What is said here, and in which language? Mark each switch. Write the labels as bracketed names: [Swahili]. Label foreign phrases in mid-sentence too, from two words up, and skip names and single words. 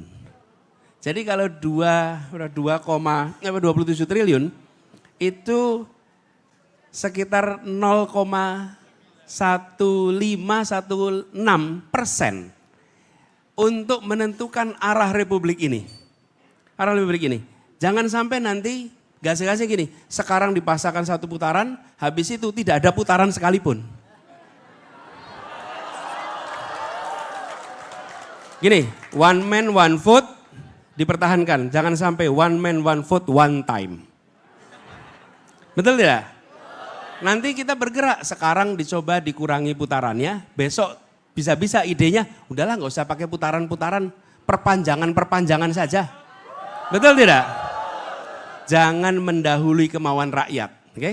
[Indonesian] Jadi kalau 27 triliun itu sekitar 0,1516% untuk menentukan arah republik ini. Arah republik ini. Jangan sampai nanti gasnya gini, sekarang dipasangkan 1 putaran, habis itu tidak ada putaran sekalipun. Gini, [English] one man one vote dipertahankan, [Indonesian] jangan sampai [English] one man one vote one time. [Indonesian] Betul tidak? Nanti kita bergerak, sekarang dicoba dikurangi putarannya, besok bisa-bisa idenya, udahlah nggak usah pakai putaran-putaran, perpanjangan saja. Betul tidak? Jangan mendahului kemauan rakyat, oke?